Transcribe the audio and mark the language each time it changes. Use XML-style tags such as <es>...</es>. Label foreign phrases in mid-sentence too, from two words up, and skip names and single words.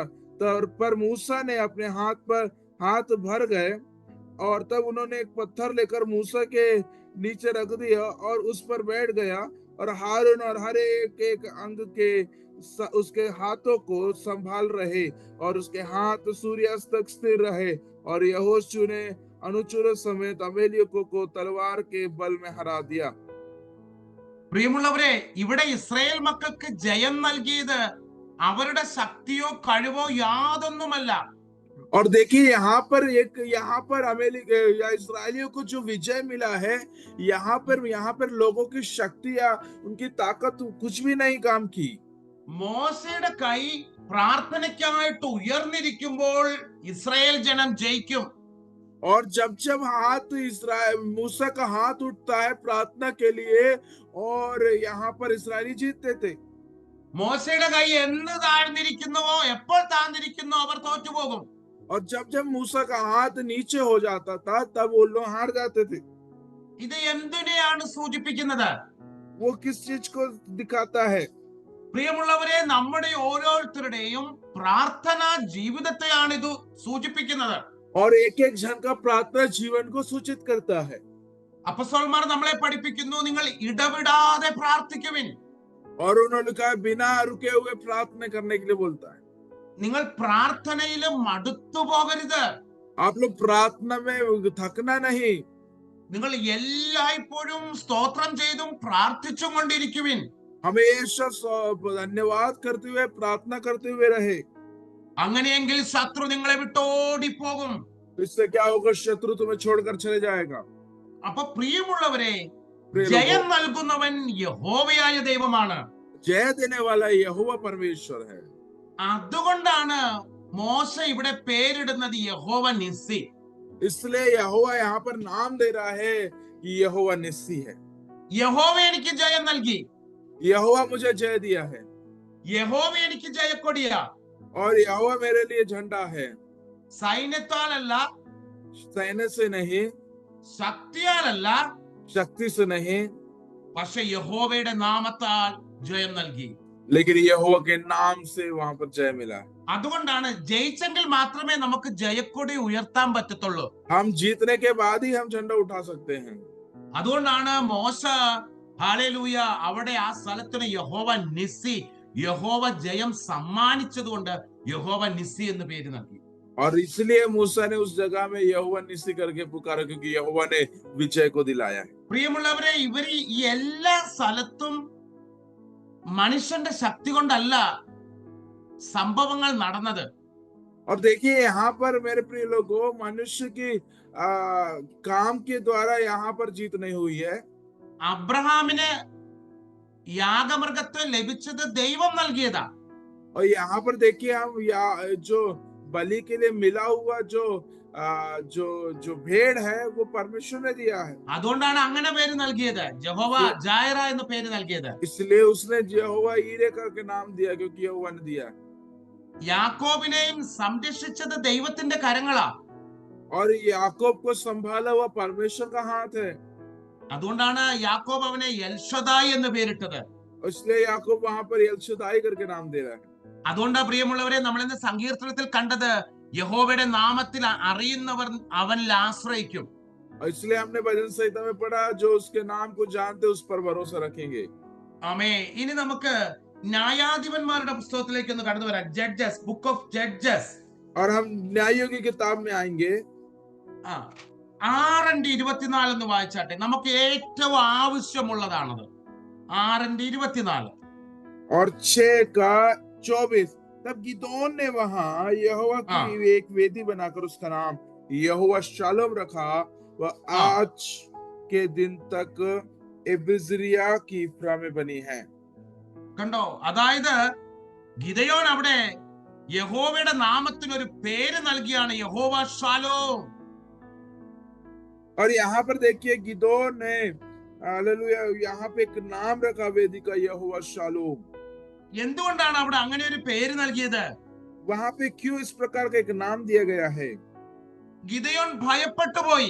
<hi>पर मूसा ने अपने हाथ भर गए, और तब उन्होंने एक पत्थर लेकर मूसा के नीचे रख दिया और उस पर बैठ गया, और हारून और हर एक अंग के उसके हाथों को संभाल रहे, और उसके हाथ सूर्यास्त तक स्थिर रहे, और यहोशू ने अनुचरों समेत अमेलियों को तलवार के बल में हरा दिया।</hi> <ml>പ്രിയമുള്ളവരെ, ഇവിടെ ഇസ്രായേൽ മക്കൾക്ക് ജയം നൽകിയത് അവരുടെ ശക്തിയോ കഴിവോ യാതൊന്നുമല്ല.</ml> <hi>और देखिए यहाँ पर या इस्राएलियों को जो विजय मिला है, यहाँ पर लोगों की शक्ति या उनकी ताकत कुछ भी नहीं काम की।</hi> <ml>മോശയുടെ കൈ പ്രാർത്ഥനയ്ക്കായിട്ട് ഉയർന്നിരിക്കുമ്പോൾ ഇസ്രായേൽ ജനം ജയിക്കും.</ml> <hi>और जब मूसा का हाथ उठता है प्रार्थना के लिए, और यहाँ पर इस्राएली जीतते थे।</hi> <ml>മോശയുടെ കൈ എന്ന് താഴ്ന്നിരിക്കുന്നുവോ, എപ്പോൾ താഴ്ന്നിരിക്കുന്നോ അവർ തോറ്റുപോകും.</ml> <hi>और जब मूसा का हाथ नीचे हो जाता था, तब वो लोग हार जाते थे।</hi> <ml>ഇത് എന്തിനെയാണ് സൂചിപ്പിക്കുന്നത്?</ml> <hi>वो किस चीज को दिखाता है?</hi> <ml>പ്രിയമുള്ളവരെ, നമ്മുടെ ഓരോരുത്തരുടെയും പ്രാർത്ഥനാ ജീവിതത്തെയാണ് ഇത് സൂചിപ്പിക്കുന്നത്.</ml> <hi>और एक जन का प्रार्थना जीवन को सूचित करता है।</hi> <ml>അപ്പോസ്തലന്മാർ നമ്മളെ പഠിപ്പിക്കുന്നു, നിങ്ങൾ ഇടവിടാതെ പ്രാർത്ഥിക്കുവിൻ.</ml> <hi>और उन्होंने कहा बिना रुके हुए प्रार्थना करने के लिए बोलता है।</hi> <ml>നിങ്ങൾ പ്രാർത്ഥനയിൽ മടുത്തു പോകരുത്.</ml> <hi>आप लोग प्रार्थना में थकना नहीं।</hi> <ml>നിങ്ങൾ എല്ലായ്പ്പോഴും സ്തോത്രം ചെയ്തും പ്രാർത്ഥിച്ചും കൊണ്ടിരിക്കുവിൻ.</ml> <hi>हमेशा धन्यवाद करते हुए प्रार्थना करते हुए रहे।</hi> <ml>അങ്ങനെയെങ്കിൽ ശത്രു നിങ്ങളെ വിട്ടോടിപ്പോകും.</ml> <hi>इससे क्या होगा? शत्रु तुम्हें छोड़कर चले जाएगा।</hi> <ml>അപ്പൊ പ്രിയമുള്ളവരെ, ജയം നൽകുന്നവൻ യഹോവയായ ദൈവമാണ്.</ml> <hi>जय देने वाला यहोवा परमेश्वर है।</hi> <ml>അതുകൊണ്ടാണ് മോശ ഇവിടെ പേരിടുന്നത് യഹോവ നിസ്സി.</ml> <hi>इसलिए यहोवा यहाँ पर नाम दे रहा है कि यहोवा निस्सी है।</hi> <ml>യഹോവ എനിക്ക് ജയം നൽകി.</ml> <hi>यहोवा मुझे जय दिया है।</hi> <ml>യഹോവ എനിക്ക് ജയക്കൊടിയാ.</ml> <hi>और यहोवा मेरे लिए झंडा है।</hi> <ml>സൈന്യത്താലല്ല,</ml> <hi>सैन्य से नहीं,</hi> <ml>ശക്തിയാലല്ല,</ml> <hi>शक्ति से नहीं,</hi> <ml>പക്ഷെ യഹോവയുടെ നാമത്താൽ ജയം നൽകി.</ml> <hi>लेकिन यहोवा के नाम से वहां पर जय मिला।</hi> <ml>അതുകൊണ്ടാണ് ജയിച്ചെങ്കിൽ മാത്രമേ നമുക്ക് ജയക്കൊടി ഉയർത്താൻ പറ്റത്തുള്ളൂ.</ml> <hi>हम जीतने के बाद ही हम झंडा उठा सकते हैं।</hi> <ml>അതുകൊണ്ടാണ് മോശ ഹല്ലേലൂയ അവിടെ ആ സ്ഥലത്തിന് യഹോവ നിസ്സി, യഹോവ ജയം സമ്മാനിച്ചതുകൊണ്ട് യഹോവ നിസ്സി എന്ന് പേര് നൽകി.</ml> <hi>और इसलिए मूसा ने उस जगह में यहोवा निस्सी करके पुकारा, क्योंकि यहोवा ने विजय को दिलाया है।</hi> <ml>പ്രിയമുള്ളവരെ, ഇവര് ഈ എല്ലാ സ്ഥലത്തും മനുഷ്യന്റെ ശക്തി കൊണ്ടല്ല സംഭവങ്ങൾ നടന്നത്.</ml> <hi>और देखिए यहाँ पर मेरे प्रिय लोगों, मनुष्य की काम के द्वारा यहाँ पर जीत नहीं हुई है।</hi> <ml>അബ്രഹാമിന് യാഗമൃഗത്തെ ലഭിച്ചത് ദൈവം നൽകിയതാ.</ml> <hi>और यहाँ पर देखिए हम जो बलि के लिए मिला हुआ जो जो जो भेड़ है वो परमेश्वर ने दिया है।</hi> <ml>അതുകൊണ്ടാണ് അങ്ങനെ പേര് നൽകിയത്, യഹോവ ജായറ എന്ന് പേര് നൽകിയത്.</ml> <hi>इसलिए उसने यहोवा ईरे करके नाम दिया, क्योंकि यहोवा ने दिया।</hi> <ml>യാക്കോബിനെയും സംരക്ഷിച്ചത് ദൈവത്തിന്റെ കരങ്ങളാ.</ml> <hi>और याकूब को संभाला हुआ परमेश्वर का हाथ है।</hi> <ml>അതുകൊണ്ടാണ് യാക്കോബ് അവനെ എൽഷദായി എന്ന് പേരിട്ടത്.</ml> <hi>इसलिए याकूब वहां पर एलशदाई करके नाम दे रहा है।</hi> <ml>അതുകൊണ്ടാ പ്രിയമുള്ളവരെ, നമ്മൾ ഇന്ന് സങ്കീർത്തനത്തിൽ കണ്ടത് യഹോവയുടെ നാമത്തിൽ അറിയുന്നവർ അവനിൽ ആശ്രയിക്കും. और इसलिए हमने भजन संहिता में पढ़ा, जो उसके नाम को जानते उस पर भरोसा रखेंगे। ആമേ. ഇനി നമുക്ക് ന്യായാധിപന്മാരുടെ പുസ്തകത്തിലേക്ക് ഒന്ന് കടന്നു വരാം. ജഡ്ജസ്, ബുക്ക് ഓഫ് ജഡ്ജസ്.</ml> <hi>और हम न्यायों की किताब में आएंगे।</hi> <ml>6:24 എന്ന് വായിച്ചാട്ടെ, നമുക്ക് ഏറ്റവും ആവശ്യമുള്ളതാണത്. 6:24.</ml> <hi>और 6:24, तब गिदोन ने वहां यहोवा की एक वेदी बनाकर उसका नाम यहोवा शालोम रखा। वह आज के दिन तक एबिजरिया की इफ्रा में बनी है।</hi> <ml>കണ്ടോ, അതായത് ഗിദയോൻ അവിടെ യഹോവയുടെ നാമത്തിന് ഒരു പേര് നൽകിയാണ്, യഹോവ ഷാലോം.</ml> <hi>और यहाँ पर देखिए गिदोन ने हालेलुया यहाँ पे एक नाम रखा वेदी का, यहोवा शालोम।</hi> <ml>എന്തുകൊണ്ടാണ് അവിടെ അങ്ങനെ ഒരു പേര് നൽകിയത്?</ml> <hi>वहां पे क्यों इस प्रकार का एक नाम दिया गया है?</hi> <ml>ഗിദയോൻ ഭയപ്പെട്ടു പോയി.</ml>